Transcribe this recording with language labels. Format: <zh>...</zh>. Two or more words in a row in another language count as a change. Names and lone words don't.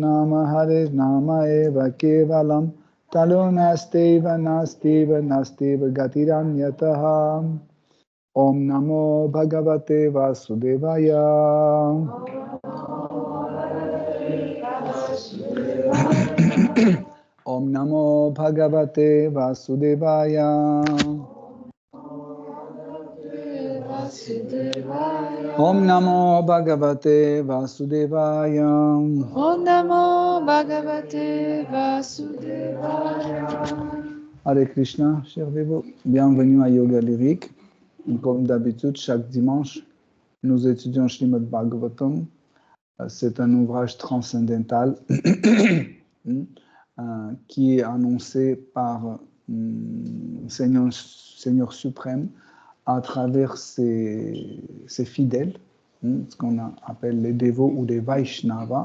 <sa>Eva Kevalam Talo Nasteva Gatiranyataha Om Namo Bhagavate Vasudevaya Om Namo Bhagavate Vasudevaya Om Namo Bhagavate Vasudevaya Om Namo Bhagavate Vasudevaya. Hare Krishna,</sa> <fr>cher Devo. Bienvenue à Yoga Lyrique. Comme d'habitude, chaque dimanche, nous étudions Srimad Bhagavatam. C'est un ouvrage transcendantal qui est annoncé par Seigneur suprême à travers ses fidèles, ce qu'on appelle les dévots ou les Vaishnavas.</fr>